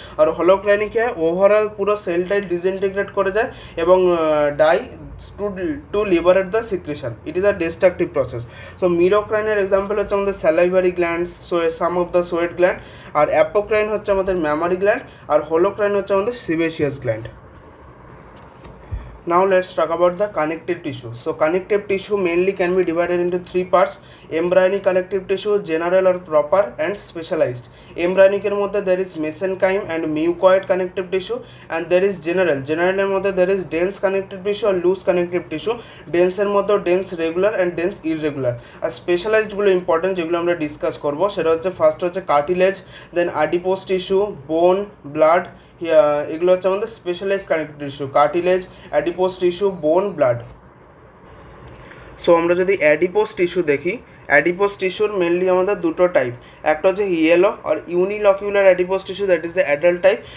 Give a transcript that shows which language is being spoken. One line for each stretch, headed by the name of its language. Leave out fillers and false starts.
Bangla: আর হোলোক্রাইনে কি হয়, ওভারঅল পুরো সেলটাই ডিসইন্টিগ্রেট করে যায় এবং
English: Die to liberate the secretion. It is a destructive process. So মিরোক্রাইনের example
Bangla: হচ্ছে আমাদের
English: Salivary glands, some of the sweat gland.
Bangla: আর apocrine হচ্ছে আমাদের ম্যামারি গ্ল্যান্ড, আর হোলোক্রাইন হচ্ছে আমাদের সিবেশিয়াস gland.
English: Now let's talk about the connective tissue. So connective tissue mainly can be divided into three parts: embryonic connective tissue, general or proper, and specialized. Embryonic
Bangla: এর মধ্যে
English: there is mesenchyme and mucoid connective tissue, and there is general. General
Bangla: এর মধ্যে
English: there is dense connective tissue or loose connective tissue. Dense
Bangla: এর মধ্যে
English: dense regular and dense irregular.
Bangla: আর specialized গুলো important, যেগুলো আমরা discuss করব সেটা হচ্ছে ফার্স্ট হচ্ছে cartilage, then adipose tissue, bone, blood. এগুলো হচ্ছে আমাদের specialised connective tissue, cartilage, adipose tissue, বোন, ব্লাড। সো আমরা যদি অ্যাডিপোস টিস্যু দেখি, অ্যাডিপোস টিস্যুর মেনলি আমাদের দুটো টাইপ, একটা হচ্ছে yellow আর ইউনিলকিউলার adipose tissue,
English: That is the adult type.